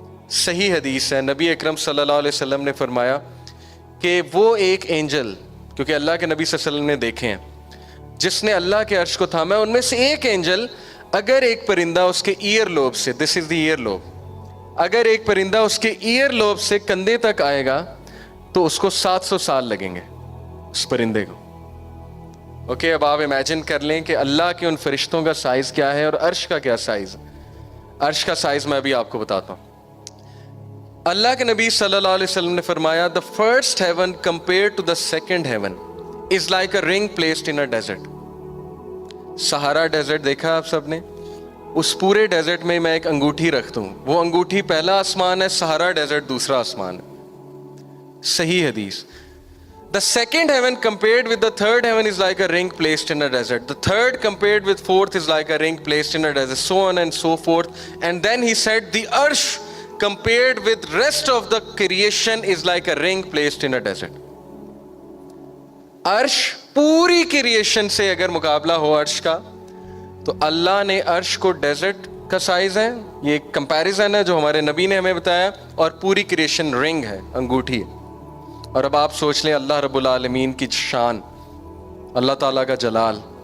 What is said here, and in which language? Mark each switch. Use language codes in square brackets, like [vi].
[ur] صحیح حدیث ہے، نبی اکرم صلی اللہ علیہ وسلم نے فرمایا کہ وہ ایک اینجل، کیونکہ اللہ کے نبی صلی اللہ علیہ وسلم نے دیکھے ہیں، جس نے اللہ کے عرش کو تھاما ہے، ان میں سے ایک اینجل، اگر ایک پرندہ اس کے ایئر لوب سے، [en] this is the ear lobe, [ur] اگر ایک پرندہ اس کے ایئر لوب سے کندھے تک آئے گا تو اس کو 700 سال لگیں گے اس پرندے کو. اوکے، اب آپ امیجن کر لیں کہ اللہ کے ان فرشتوں کا سائز کیا ہے اور عرش کا کیا سائز ہے. عرش کا سائز میں ابھی آپ کو بتاتا ہوں. اللہ کے نبی صلی اللہ علیہ وسلم نے فرمایا [en] the first heaven compared to the second heaven is like a ring placed in a desert. [ur] سہارا ڈیزرٹ دیکھا آپ سب نے؟ اس پورے ڈیزرٹ میں ایک انگوٹھی رکھ دوں، وہ انگوٹھی پہلا آسمان ہے، سہارا ڈیزرٹ دوسرا آسمان ہے. صحیح حدیث. [en] The second heaven compared with the third heaven is like a ring placed in a desert. The third compared with fourth is like a ring placed in a desert, so on and so forth. And then he said, the arsh compared with rest of the creation is like a ring placed in a desert. [ur] عرش پوری creation سے اگر مقابلہ ہو عرش کا، تو اللہ نے عرش کو ڈیزرٹ کا سائز ہے، یہ ایک کمپیریزن ہے جو ہمارے نبی نے ہمیں بتایا، اور پوری کریشن رنگ ہے، انگوٹھی ہے. اور اب آپ سوچ لیں اللہ رب العالمین کی شان، اللہ تعالیٰ کا جلال.